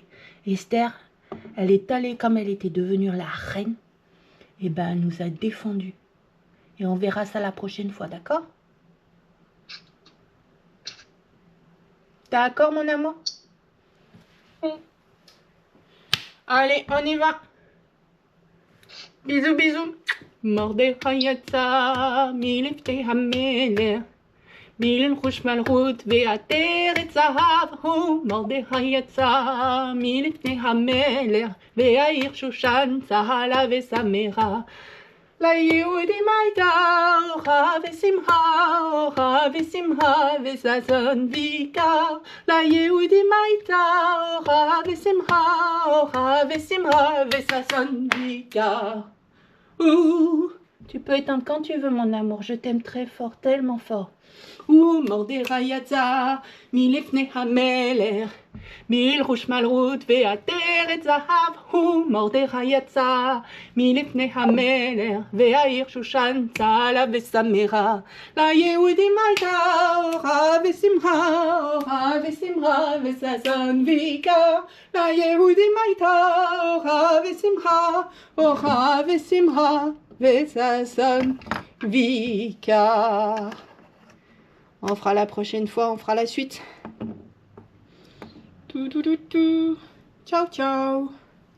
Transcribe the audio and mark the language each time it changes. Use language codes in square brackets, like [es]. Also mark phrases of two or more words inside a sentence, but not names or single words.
[fr] Esther, elle est allée, comme elle était devenue la reine, et ben elle nous a défendus. Et on verra ça la prochaine fois, d'accord? D'accord, mon amour? Allez, on y va. bisous, bisous. [he] מרדכי יצא מלפני המלך, מלבוש מלכות ועטרת זהב הוא. מרדכי יצא מלפני המלך, והעיר שושן צהלה ושמחה. ליהודים הייתה אורחה ושמחה וששון ויקר. ליהודים הייתה אורחה ושמחה וששון ויקר. [fr] Ouh, tu peux éteindre quand tu veux, mon amour. Je t'aime très fort, tellement fort. Ouh, [he] מרדכי יצא מלפני המלך, מלבוש מלכות ועטרת זהב הוא. מרדכי יצא מלפני המלך, והעיר שושן צהלה ושמחה. ליהודים הייתה אורחה ושמחה וששון ויקר. ליהודים הייתה אורחה ושמחה וששון ויקר. [fr] On fera la prochaine fois, on fera la suite. Ciao, ciao.